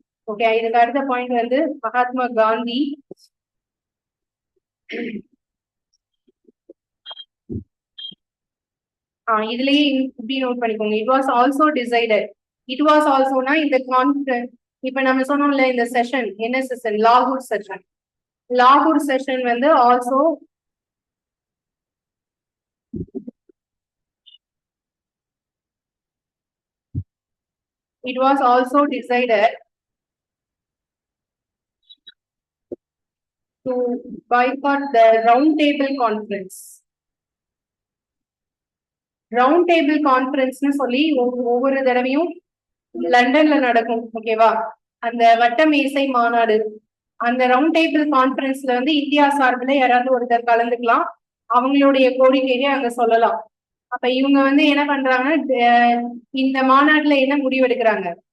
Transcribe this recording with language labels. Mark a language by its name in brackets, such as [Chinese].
[Tamil] Okay, இதுக்கு அடுத்த point வந்து மகாத்மா காந்தி. இதுலயே இப்படி நோட் பண்ணிக்கோங்க. [English] It was also decided. [Tamil] It was ஆல்சோனா இந்த கான்ஃபரன்ஸ். இப்ப நம்ம சொன்னோம்ல இந்த செஷன் என்ன செஷன்? லாகூர் செஷன். லாகூர் செஷன் வந்து also [English] it was also decided to boycott the round table conference. [Tamil] Round table கான்ஃபரன்ஸ்னு சொல்லி ஒவ்வொரு தடவையும் லண்டன்ல நடக்கும். ஓகேவா? அந்த வட்ட மேசை மாநாடு. அந்த ரவுண்ட் டேபிள் கான்ஃபரன்ஸ்ல வந்து இந்தியா சார்பில் யாராவது ஒருத்தர் கலந்துக்கலாம். அவங்களுடைய கோரிக்கையை அங்க சொல்லலாம். அப்ப இவங்க வந்து என்ன பண்றாங்கன்னா இந்த மாநாட்டுல என்ன முடிவெடுக்கிறாங்க?